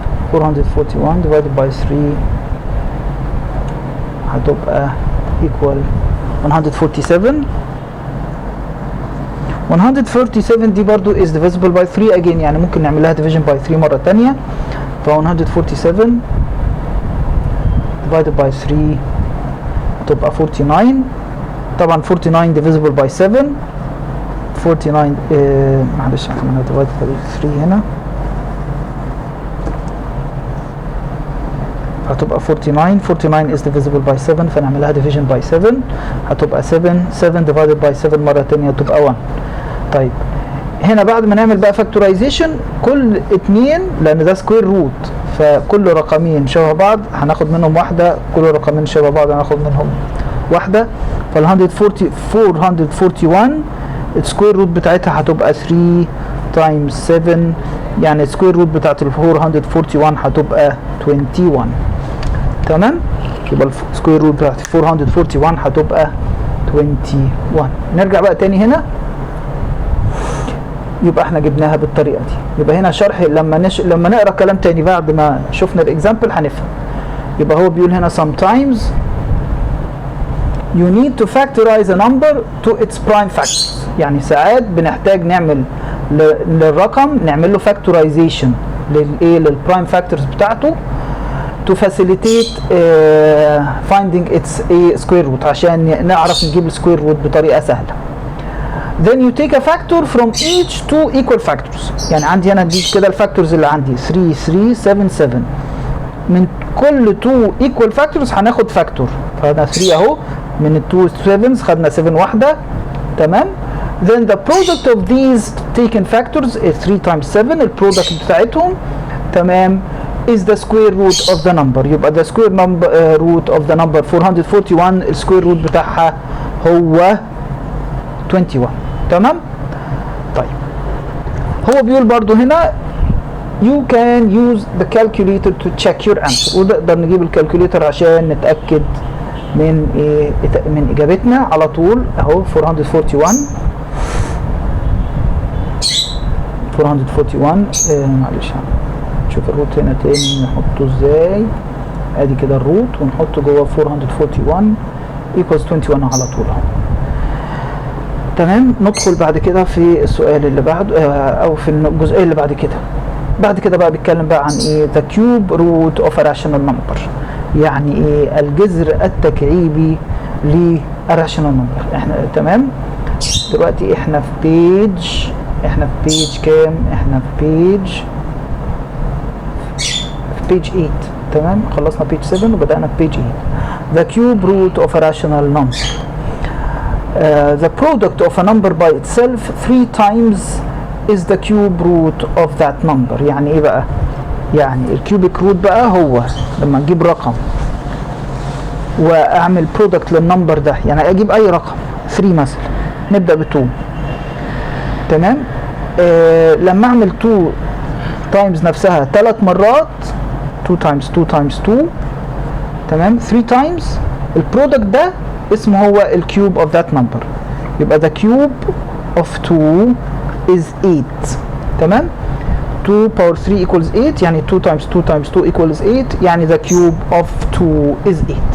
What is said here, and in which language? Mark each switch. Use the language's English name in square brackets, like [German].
[English] 441 divided by 3 هتبقى equal 147. [Arabic] 147 دي برضو [English] is divisible by 3 again، [Arabic] يعني ممكن نعمل لها [English] division by 3 [Arabic] مرة تانية. ف 147 [English] divided by 3 [Arabic] هتبقى 49. [English] طبعا 49 divisible by 7. [Arabic] 49 معلش عملنا divided by 3 هنا، هتبقى 49 [English] is divisible by 7، [Arabic] فنعملها [English] division by 7 [Arabic] هتبقى 7 [English] divided by 7 [Arabic] مرة تانية هتبقى 1. طيب هنا بعد ما نعمل بقى factorization كل اتنين، لان ده سكوير روت، فكل رقمين شبه بعض هناخد منهم واحدة، كل رقمين شبه بعض هناخد منهم واحدة. فال 441 السكوير روت بتاعتها هتبقى [English] 3 times 7، [Arabic] يعني السكوير روت بتاعت ال 441 هتبقى 21. تمام؟ يبقى السكوير روت بتاعت 441 هتبقى 21. نرجع بقى تاني هنا، يبقى احنا جبناها بالطريقه دي. يبقى هنا شرح لما نقرا كلام تاني بعد ما شفنا الاكزامبل هنفهم. يبقى هو بيقول هنا [English] sometimes you need to factorize a number to its prime factors. [Arabic] يعني ساعات بنحتاج نعمل للرقم نعمل له factorization للprime factors بتاعته [English] to facilitate finding its square root، [Arabic] عشان نعرف نجيب السكوير روت بطريقه سهله. [English] Then you take a factor from each two equal factors. [Arabic] يعني عندي هنا دي كده الفاكتورز اللي عندي 3 3 7 7. من كل [English] 2 equal factors [Arabic] هناخد فاكتور. فهنا 3 اهو، من ال 2 7 خدنا 7 واحده، تمام. [English] Then the product of these taken factors is 3 times 7. [Arabic] البرودكت بتاعتهم، تمام، [English] is the square root of the number. يبقى the square root of the number 441 [Arabic] السكوير روت بتاعها هو 21. تمام. طيب هو بيقول برضو هنا [English] you can use the calculator to check your answer. [Arabic] ونقدر نجيب الكالكوليتر عشان نتأكد من من اجابتنا على طول. اهو 441 معلش نشوف الروت هنا تاني نحطه ازاي. ادي كده الروت ونحطه جوه 441 equals 21 على طول اهو. تمام. ندخل بعد كده في السؤال اللي بعده او في الجزئيه اللي بعد كده. بعد كده بقى بيتكلم بقى عن ايه [English] the cube root of a rational number. [Arabic] يعني ايه الجذر التكعيبي ل rational number. احنا تمام دلوقتي احنا في بيج كام؟ احنا في بيج 8. تمام. خلصنا بيج 7 وبدأنا في بيج 8. [English] the cube root of a rational number. The product of a number by itself 3 times is the cube root of that number. [Arabic] يعني ايه بقى؟ يعني الكيوبيك روت بقى هو لما نجيب رقم واعمل برودكت للنمبر ده، يعني اجيب اي رقم 3 مثلا، نبدأ ب 2، تمام. لما اعمل 2 تايمز نفسها 3 مرات، [English] 2 times 2 times 2، [Arabic] تمام، 3 تايمز، البرودكت ده اسمه هو الكيوب [English] of that number. يبقى the cube of 2 is 8. تمام. 2 power 3 equals 8. يعني 2 times 2 times 2 equals 8. يعني the cube of 2 is 8.